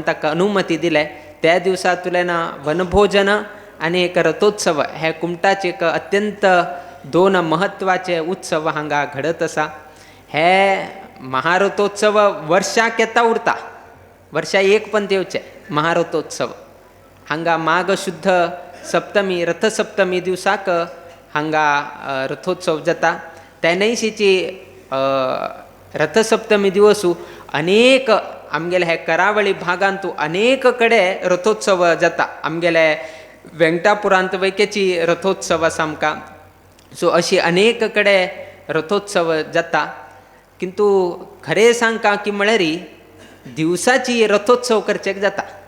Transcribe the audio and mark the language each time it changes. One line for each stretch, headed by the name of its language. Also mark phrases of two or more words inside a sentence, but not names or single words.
Konkani: ताका अनुमती दिले त्या दिवसा तुलेन वनभोजन आनी एक रथोत्सव हे कुमटाचे एक अत्यंत 2 महत्वाचे उत्सव हांगा घडत आसा हे महारथोत्सव वर्षाक येता उरता वर्षा एक पंत येवचे महारथोत्सव हांगा माघ शुद्ध सप्तमी रथसप्तमी दिवसाक हांगा रथोत्सव जाता त्या न्हंयशीची रथसप्तमी दिवसू अनेक आमगेले हे करावळी भागांतू अनेक कडे रथोत्सव जाता आमगेले वेंकटापुरांत वयकेची रथोत्सव आसा आमकां सो अशी अनेक कडे रथोत्सव जाता किंतु खरें सांगता की म्हळ्यार दिवसाची रथोत्सव करचेक जाता